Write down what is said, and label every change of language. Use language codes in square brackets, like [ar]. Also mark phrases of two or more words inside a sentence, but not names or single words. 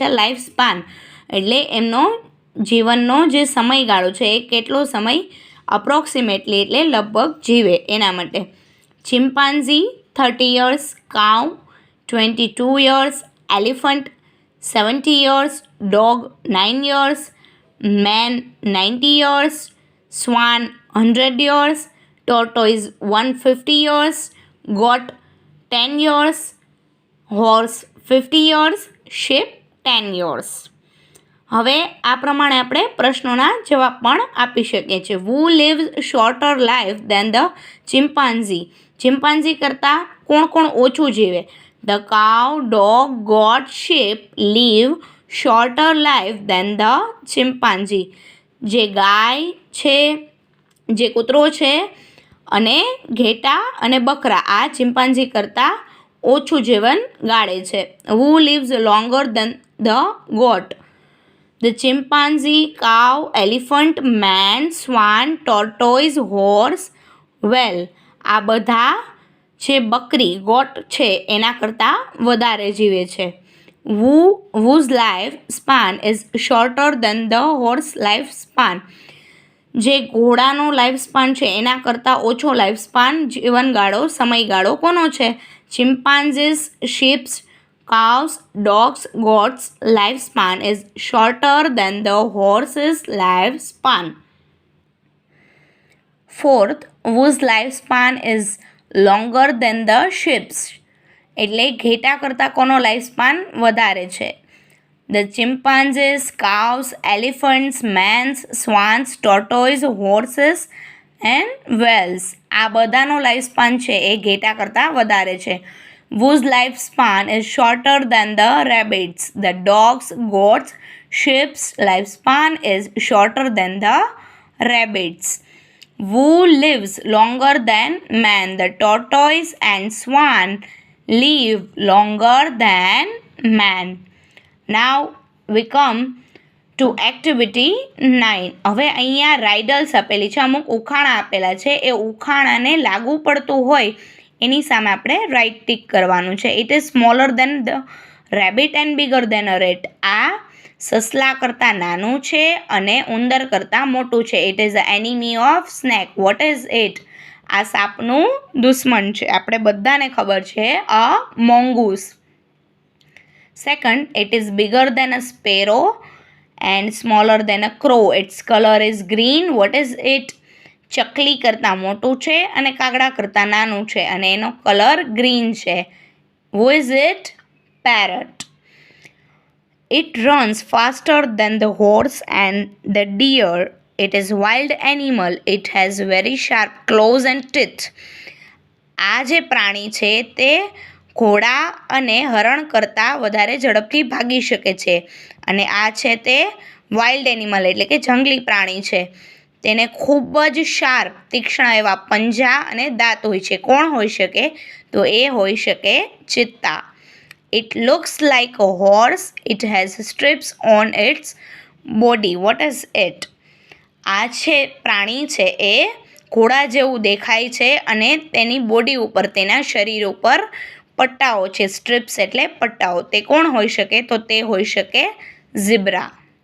[en] life span [gu] એટલે એમનો જીવનનો જે સમયગાળો છે એ કેટલો સમય અપ્રોક્સિમેટલી એટલે લગભગ જીવે એના માટે. [en] ચિમ્પાન્ઝી 30 years, કાઉ 22 years, એલિફન્ટ 70 years, ડોગ 9 years, મેન 90 years, સ્વાન 100 years, tortoise 150 years, goat 10 years, horse 50 years, sheep 10 years. [gu] હવે આ પ્રમાણે આપણે પ્રશ્નોના જવાબ પણ આપી શકીએ છીએ. [en] who lives shorter life than the chimpanzee. [gu] ચિમ્પાન્ઝી કરતાં કોણ ઓછું જીવે? [en] the cow, dog, goat, sheep live shorter life than the chimpanzee. [gu] જે ગાય છે, જે કૂતરો છે અને ઘેટા અને બકરા આ ચિમ્પાન્ઝી કરતાં ઓછું જીવન ગાળે છે. [en] who lives longer than the goat. The chimpanzee, cow, elephant, man, swan, tortoise, horse, whale. [gu] આ બધા જે બકરી ગોટ છે એના કરતાં વધારે જીવે છે. [en] whose life span is shorter than the horse life span. [gu] જે ઘોડાનો [en] life span [gu] છે એના કરતાં ઓછો [en] life span [gu] જીવનગાળો સમયગાળો કોનો છે? [en] chimpanzees, sheeps, cows, dogs, goats lifespan is shorter than the horse's lifespan. 4th, whose lifespan is longer than the sheep's. [gu] એટલે ઘેટા કરતાં કોનો લાઈફસ્પાન વધારે છે? [en] The chimpanzees, cows, elephants, mans, swans, tortoise, horses and whales. [gu] આ બધાનો લાઈફસ્પાન છે એ ઘેટા કરતાં વધારે છે. [en] whose lifespan is shorter than the rabbits. The dogs, goats, sheep's lifespan is shorter than the rabbits. Who lives longer than man? The tortoise and swan live longer than man. Now we come to activity 9. [gu] હવે અહીંયા રાઇડલ્સ આપેલી છે, અમુક ઉખાણા આપેલા છે. એ ઉખાણાને લાગુ પડતું હોય એની સામે આપણે [en] right tick [gu] કરવાનું છે. [en] It is smaller than the rabbit and bigger than a rat. [gu] આ સસલા કરતાં નાનું છે અને ઉંદર કરતાં મોટું છે. [en] It is a enemy of snake. What is it? [gu] આ સાપનું દુશ્મન છે, આપણે બધાને ખબર છે, [en] a mongoose. Second, it is bigger than a sparrow and smaller than a crow. Its color is green. What is it? [gu] ચકલી કરતાં મોટું છે અને કાગડા કરતાં નાનું છે અને એનો [en] color green [gu] છે. [en] Who is it? Parrot. It runs faster than the horse and the deer. It is wild animal. It has very sharp claws and teeth. [gu] આ જે પ્રાણી છે તે ઘોડા અને હરણ કરતાં વધારે ઝડપથી ભાગી શકે છે અને આ છે તે [en] wild animal [gu] એટલે કે જંગલી પ્રાણી છે. તેને ખૂબ જ શાર્પ તીક્ષ્ણ એવા પંજા અને દાંત હોય છે. કોણ હોઈ શકે? તો એ હોઈ શકે ચિત્તા. [en] It looks like a horse. It has strips on its body. What is it? [gu] આ છે પ્રાણી છે એ ઘોડા જેવું દેખાય છે અને તેની બોડી ઉપર તેના શરીર ઉપર પટ્ટાઓ છે. સ્ટ્રીપ્સ એટલે પટ્ટાઓ. તે કોણ હોઈ શકે? તો તે હોઈ શકે ઝીબ્રા.